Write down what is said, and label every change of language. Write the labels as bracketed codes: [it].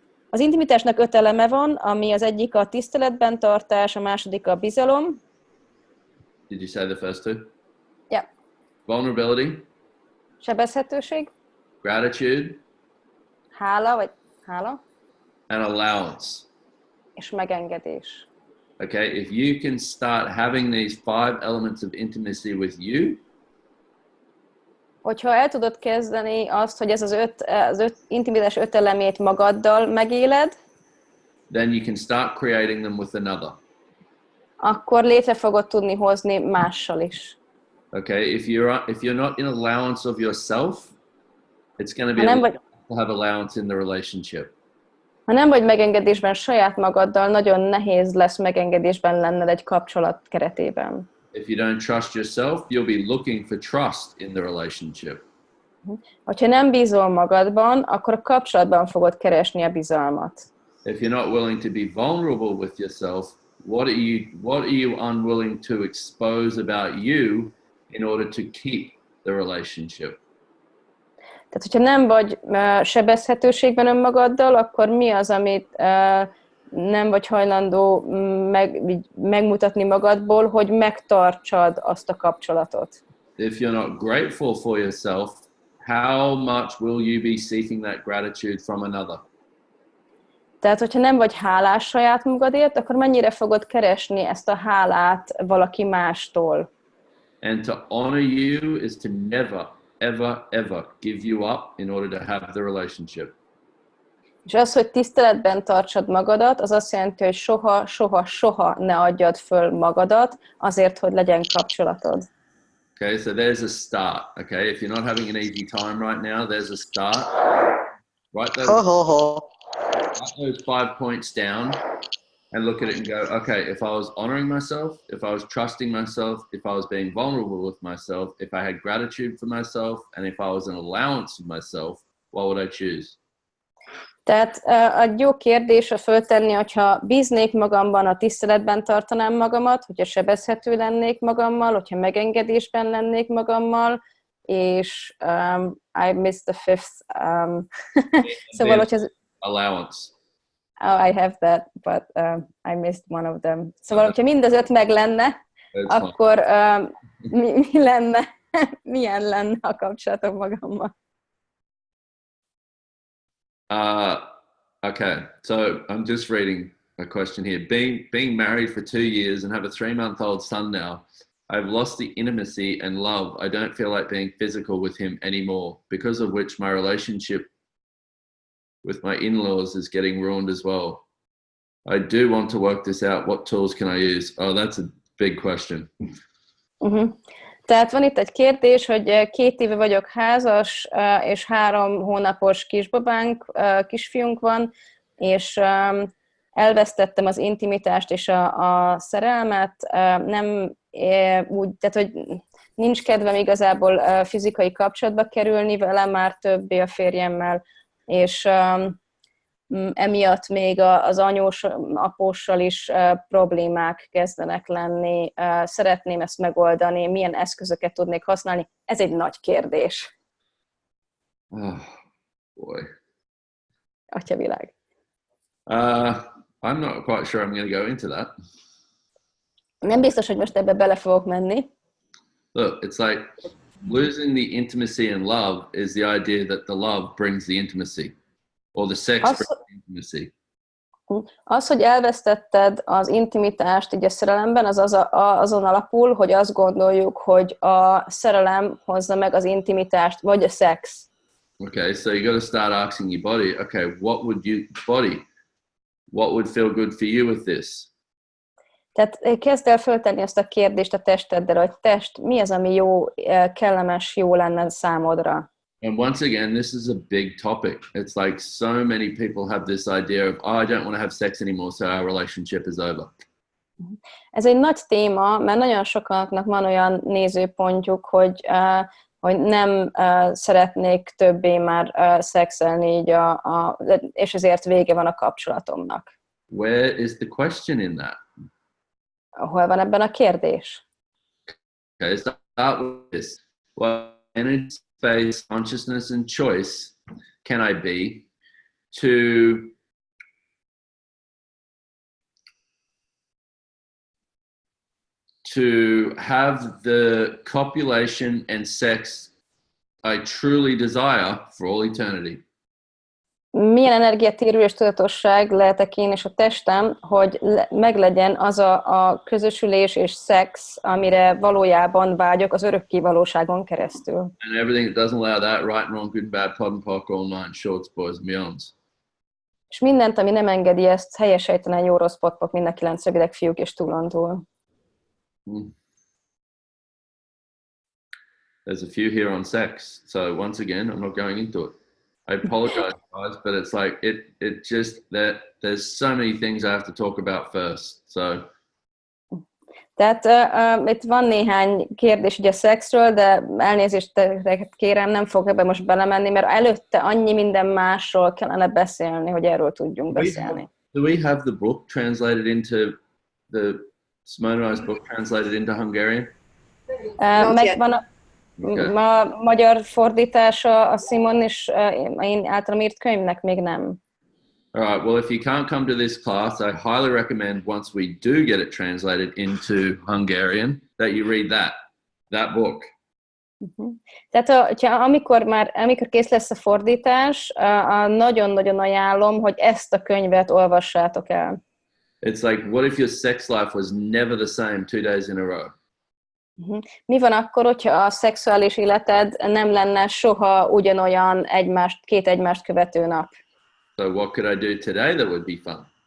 [hu] Az intimitásnak 5 eleme van, ami az egyik a tiszteletben tartás, a második a bizalom. [en] Did you say the first two? Yeah. Vulnerability. [hu] Sebezhetőség. [en] Gratitude. [hu] Hála. [en] And allowance. [hu] És megengedés. [en] Okay, if you can start having these 5 elements of intimacy with you, [hu] hogyha el tudod kezdeni azt, hogy ez az öt intimitás 5 elemét magaddal megéled, [en] then you can start creating them with another. [hu] akkor létre fogod tudni hozni mással is. [en] Okay, if you're not in allowance of yourself, it's going to be to have allowance in the relationship. [hu] Ha nem vagy megengedésben saját magaddal, nagyon nehéz lesz megengedésben lenned egy kapcsolat keretében. [en] If you don't trust yourself, you'll be looking for trust in the relationship. [hu] Ha nem bízol magadban, akkor a kapcsolatban fogod keresni a bizalmat. [en] If you're not willing to be vulnerable with yourself, what are you unwilling to expose about you in order to keep the relationship? [hu] Tehát, hogyha nem vagy sebezhetőségben önmagaddal, akkor mi az, amit nem vagy hajlandó megmutatni magadból, hogy megtartsad azt a kapcsolatot? [en] If you're not grateful for yourself, how much will you be seeking that gratitude from another? [hu] Tehát, hogyha nem vagy hálás saját magadért, akkor mennyire fogod keresni ezt a hálát valaki mástól? [en] And to honor you is to never, ever, ever give you up in order to have the relationship. [hu] És az, hogy tiszteletben tartsad magadat, az azt jelenti, hogy soha, soha, soha ne adjad föl magadat azért, hogy legyen kapcsolatod. [en] Okay, so there's a start. Okay, if you're not having an easy time right now, there's a start. Write those 5 points down and look at it and go, okay, if I was honoring myself, if I was trusting myself, if I was being vulnerable with myself, if I had gratitude for myself, and if I was an allowance of myself, what would I choose? [hu] Tehát egy jó kérdés a föltenni, hogyha bíznék magamban, a tiszteletben tartanám magamat, hogyha sebezhető lennék magammal, hogyha megengedésben lennék magammal, és [en] I missed the fifth. [hu] Szóval, hogyha... [en] Allowance. Oh, I have that, but I missed one of them. [hu] Szóval, hogyha mind az 5 meg lenne, akkor mi lenne, milyen lenne a kapcsolatom magammal? [en] Okay, so I'm just reading a question here. Being married for 2 years and have a 3-month-old son now, I've lost the intimacy and love. I don't feel like being physical with him anymore, because of which my relationship with my in-laws is getting ruined as well. I do want to work this out. What tools can I use? Oh, that's a big question. [hu] Tehát van itt egy kérdés, hogy 2 éve vagyok házas, és 3 hónapos kisfiunk van, és elvesztettem az intimitást és a szerelmet, nem úgy, tehát hogy nincs kedvem igazából fizikai kapcsolatba kerülni vele, már többé a férjemmel, és emiatt még az apóssal is problémák kezdenek lenni. Szeretném ezt megoldani, milyen eszközöket tudnék használni? Ez egy nagy kérdés. [en] Oh, boy. [hu] Atyavilág. [en] I'm not quite sure I'm going to go into that. [hu] Nem biztos, hogy most ebbe bele fogok menni. [en] Look, it's like losing the intimacy and love is the idea that the love brings the intimacy, or the sex brings the intimacy. [hu] Az, hogy elvesztetted az intimitást így a szerelemben, az azon alapul, hogy azt gondoljuk, hogy a szerelem hozza meg az intimitást, vagy a szex. [en] Okay, so you got to start asking your body, okay, what would feel good for you with this? [hu] Tehát kezd el föltenni ezt a kérdést a testeddel, hogy test, mi az, ami jó, kellemes, jó lenne számodra? [en] And once again, this is a big topic. It's like so many people have this idea of, oh, I don't want to have sex anymore, so our relationship is over. [hu] Ez egy nagy téma, mert nagyon sokaknak van olyan nézőpontjuk, hogy nem szeretnék többé már szexelni, így és ezért vége van a kapcsolatomnak. [en] Where is the question in that? [hu] Hol van ebben a kérdés? [en] Okay, start with this. What energy, space, consciousness, and choice can I be to have the copulation and sex I truly desire for all eternity? [hu] Milyen energiatérő és tudatosság lehetek én és a testem, hogy meglegyen az a közösülés és szex, amire valójában vágyok az örökké valóságon keresztül. [en] And everything that doesn't allow that, right, wrong, good, bad, POD and POC, all nine shorts, boys and beyonds. [hu] És mindent, ami nem engedi ezt, helyes ejtenen, jó, rossz, pot, mind a 9 rövidek fiúk és túlontúl. [en] There's a few here on sex, so once again, I'm not going into it. I apologize, guys, but it's like it just that there's so many things I have to talk about first. So. [hu] Tehát itt van néhány kérdés ugye a szexről, de elnézést kérem, nem fogok ebbe most belemenni, mert előtte annyi minden másról kellene beszélni, hogy erről tudjunk beszélni. [en] Do we have the book translated into the Simone Milasas book translated into Hungarian? [hu] Megvan a magyar fordítása a Simon és én általam írt könyvnek még nem. [en] All right, well, if you can't come to this class, I highly recommend once we do get it translated into Hungarian, that you read that book. [hu] Tehát amikor kész lesz a fordítás, nagyon-nagyon ajánlom, hogy ezt a könyvet olvassátok el. [en] It's like, what if your sex life was never the same 2 days in a row? [hu] Mi van akkor, hogyha a szexuális életed nem lenne soha ugyanolyan két egymást követő nap? [en] So what could I do today that would be fun?